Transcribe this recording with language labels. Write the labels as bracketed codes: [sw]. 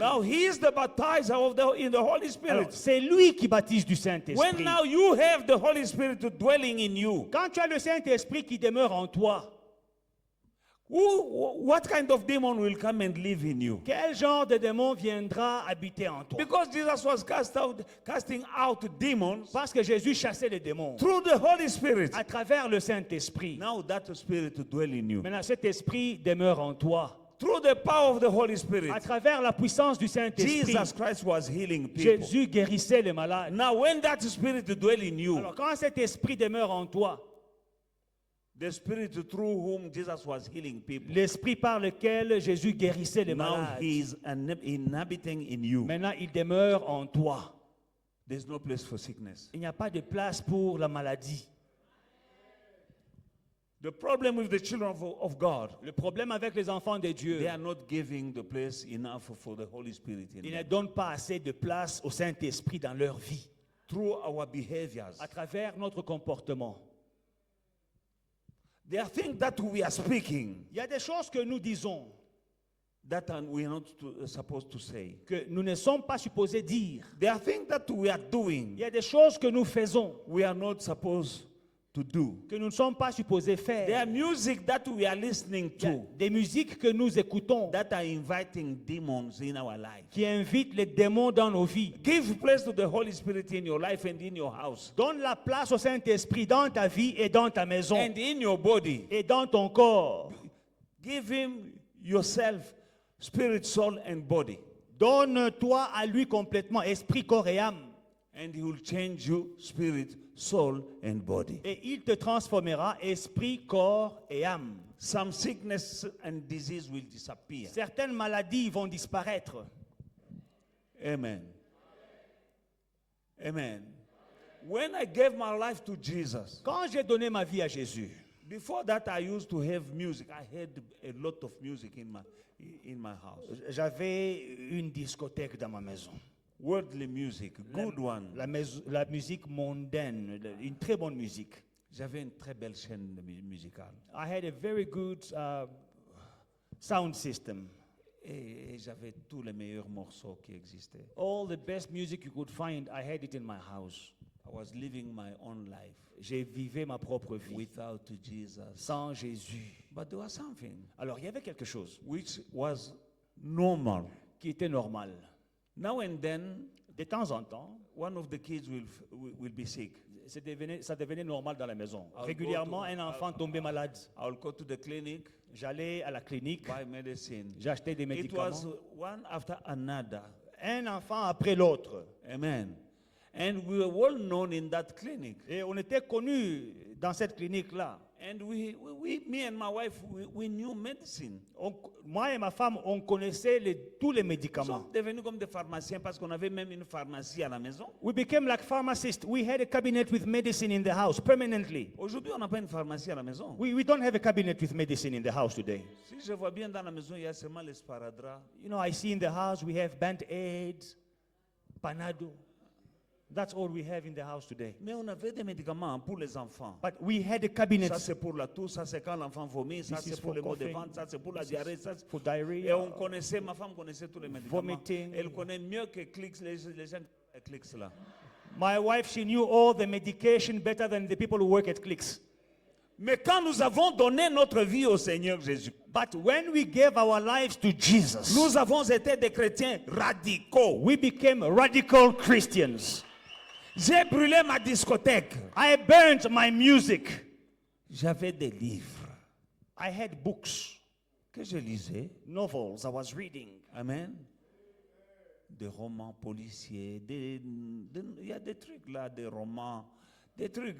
[en] Now he is the baptizer in the Holy [fr] Alors, [en] Spirit. [fr] c'est lui qui baptise du [en] When [fr] Saint-Esprit. [en] now you have the Holy Spirit dwelling in you, [fr] Quand tu as le Saint-Esprit qui demeure en toi, [en] what kind of demon will come and live in you? [fr] quel genre de démon viendra habiter en toi? [en] Because Jesus was casting out demons [fr] Parce que Jésus chassait les démons [en] through the Holy Spirit. [fr] à travers le Saint-Esprit. [en] Now that spirit dwell in you. [fr] Maintenant, cet esprit demeure en toi. [en] Through the power of the Holy Spirit, [fr] À travers la puissance du Saint-Esprit, [en] Jesus Christ was healing people. [fr] Jésus guérissait les malades. [en] Now when that spirit dwell in you, [fr] Alors, quand cet esprit demeure en toi, [en] the spirit through whom Jesus was healing people, [fr] l'esprit par lequel Jésus guérissait les [en] now [fr] malades, [en] he is inhabiting in you. [fr] maintenant il demeure en toi. [en] There's no place for sickness. [fr] Il n'y a pas de place pour la maladie. [en] The problem with the children of God, [fr] Le problème avec les enfants de Dieu, [en] they are not giving the place enough for the Holy Spirit in [fr] ils ne [en] them. [fr] donnent pas assez de place au Saint-Esprit dans leur vie, [en] Through our behaviors. [fr] à travers notre comportement. [en] There are things that we are speaking [fr] Il y a des choses que nous disons [en] that we are not supposed to say. [fr] que nous ne sommes pas supposés dire. [en] There are things that we are [fr] Il [en] doing [fr] y a des choses que nous faisons [en] we are not supposed to do. [fr] que nous ne sommes pas supposés [en] There are [fr] faire. [en] music that we are listening [fr] Il y a [en] to [fr] des musiques que nous écoutons [en] that are inviting demons in our life. [fr] qui invitent les démons dans nos vies. [en] Give place to the Holy Spirit in your life and in your house [fr] Donne la place au Saint-Esprit dans ta vie et dans ta maison [en] and in your body. [fr] et dans ton corps. [en] Give him yourself, spirit, soul, and body. [fr] Donne-toi à lui complètement, esprit, corps et âme. [en] And he will change you, spirit, soul, and body. [fr] Et il te transformera, esprit, corps et âme. [en] Some sickness and disease will disappear. [fr] Certaines maladies vont disparaître. [en] Amen. [fr] Amen. [en] When I gave my life to Jesus, [fr] Quand j'ai donné ma vie à Jésus, [en] before that I used to have music. I had a lot of music in my house. [fr] j'avais une discothèque dans ma maison. [en] Worldly music, good one. [fr] La musique mondaine, une très bonne musique. J'avais une très belle chaîne musicale. [en] I had a very good sound system. [fr] Et j'avais tous les meilleurs morceaux qui existaient. [en] All the best music you could find, I had it in my house. I was living my own life [fr] J'ai vécu ma propre vie [en] without Jesus. [fr] sans Jésus. [en] But there was something [fr] Alors, il y avait quelque chose [en] which was normal. [fr] qui était normal. [en] Now and then, [fr] De temps en temps, [en] one of the kids will be sick. [fr] ça devenait normal dans la maison. [en] I'll [fr] Régulièrement, [en] go to- [fr] un enfant tombait malade. [en] I'll go to the clinic, [fr] J'allais à la clinique, [en] buy medicine. [fr] j'achetais des [en] It was [fr] médicaments. [en] one after another. [fr] Un enfant après l'autre. [en] Amen. And we were well known in that clinic. [fr] Et on était connus dans cette clinique-là. [en] And me and my wife, we knew medicine. [fr] Moi et ma femme, on connaissait tous les Nous médicaments. sommes devenus comme des pharmaciens parce qu'on avait même une pharmacie à la maison. [en] We became like pharmacists. We had a cabinet with medicine in the house permanently. [fr] Aujourd'hui, on n'a pas une pharmacie à la maison. [en] We don't have a cabinet with medicine in the house today. [fr] Si je vois bien dans la maison, il y a seulement les sparadrap. [en] You know, I see in the house we have Band-Aids, Panado. That's all we have in the house today. [fr] Mais on avait des médicaments pour les enfants. [en] But we had a cabinet [fr] Ça, c'est pour la toux, ça, c'est quand l'enfant vomit, ça, [en] This is [fr] c'est pour [en] for [fr] les maux de [en] coughing. [fr] ventre, ça, c'est pour la diarrhée. Ça, [en] for [fr] et [en] diarrhea. [fr] on connaissait, ma femme connaissait tous les médicaments. [en] Vomiting. [fr] Elle connaît mieux que Clix, les gens qui Clix là. [en] My wife, she knew all the medication better than the people who work at Clicks. [fr] Mais quand nous avons donné notre vie au Seigneur Jésus, [en] But when we gave our lives to Jesus, [fr] nous avons été des chrétiens radicaux. [en] we became radical Christians. [fr] J'ai brûlé ma discothèque. [en] I burnt my music. [fr] J'avais des livres [en] I had books, [fr] que je lisais. [en] novels I was reading. Amen. [fr] Des romans policiers, il y a des trucs là, des romans, des trucs.